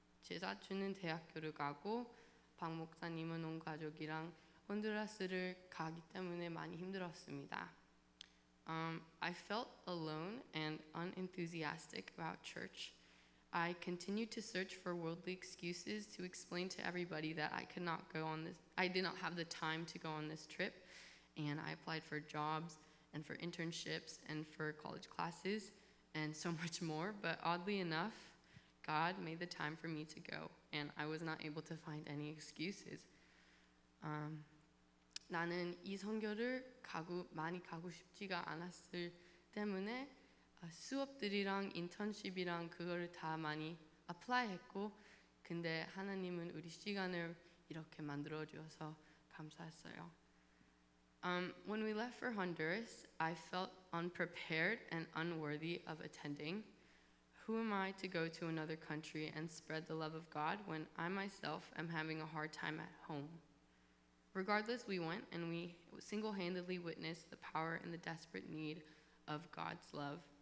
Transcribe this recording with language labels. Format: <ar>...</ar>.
<ko>제 사촌은 대학교를 가고 박 목사님은 온 가족이랑 혼두라스를 가기 때문에 많이 힘들었습니다.</ko> <en>I felt alone and unenthusiastic about church. I continued to search for worldly excuses to explain to everybody that I could not go on this. I did not have the time to go on this trip, and I applied for jobs and for internships and for college classes and so much more. But oddly enough, God made the time for me to go, and I was not able to find any excuses.</en> <ko>나는 이 선교를 많이 가고 싶지가 않았을 때문에 수업들이랑 인턴십이랑 그거를 다 많이 어플라이했고, 근데 하나님은 우리 시간을 이렇게 만들어 주셔서 감사했어요.</ko> <en>When we left for Honduras, I felt unprepared and unworthy of attending. Who am I to go to another country and spread the love of God when I myself am having a hard time at home? Regardless, we went and we single-handedly witnessed the power and the desperate need of God's love.</en>